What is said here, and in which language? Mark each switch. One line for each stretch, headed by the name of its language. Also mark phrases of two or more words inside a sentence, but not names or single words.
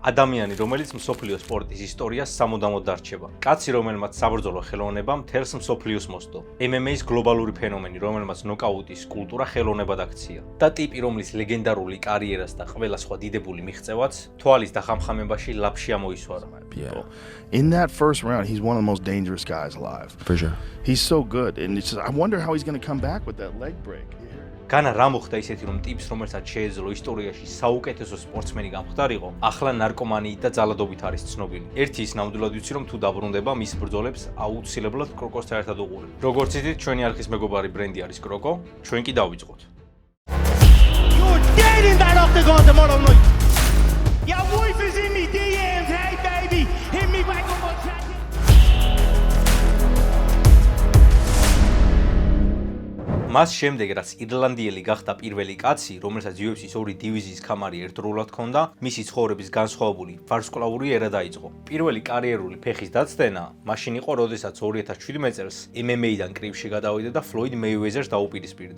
Georgian: ადამიანი, რომელიც მსოფლიო სპორტის ისტორიას სამუდამოდ დარჩება. კაცი, რომელმაც საბრძოლო ხელოვნება მთელს მსოფლიოს მოსდო. MMA-ის გლობალური ფენომენი, რომელმაც ნოკაუტის კულტურა ხელოვნებად აქცია. და ტიპი, რომლის ლეგენდარული კარიერას და ყველა სხვა დიდებული მიღწევაც თვალის დახამხამებაში ლაფში ამოისვარა.
English: Yeah. In that first round, he's one of the most dangerous guys alive. For sure. He's so good, and it's just, I wonder how he's going to come back with that leg break.
Georgian: განა რა მოხდა ისეთი, რომ ტიპს, რომელსაც შეეძლო ისტორიაში საუკეთესო სპორტსმენი გამხდარიყო, ახლა ნარკომანიით და ძალადობით არის ცნობილი. ერთი ის ნამდვილად ვიცი, რომ თუ დაბრუნდება, მის ბრძოლებს აუცილებლად კროკოსთან ერთად უყურებ. როგორც იცით, ჩვენი არხის მეგობარი ბრენდი არის კროკო, ჩვენ კი დავიწყოთ.
English: You're dead in that octagon tomorrow night. Your wife is in me DMs, hey baby, hit me back on my chat.
Georgian: მას შემდეგ, რაც ირლანდიელი გახდა პირველი კაცი, რომელსაც UFC-ის ორი დივიზიის ქამარი ერთდროულად ჰქონდა, მისი ცხოვრების განსხვავებული ვარსკვლავური ერა დაიწყო. პირველი კარიერული ფეხის დაცდენა მაშინ იყო, როდესაც 2017 წელს MMA-დან კრივში გადავიდა და ფლოიდ მეიუეზერს დაუპირისპირდა.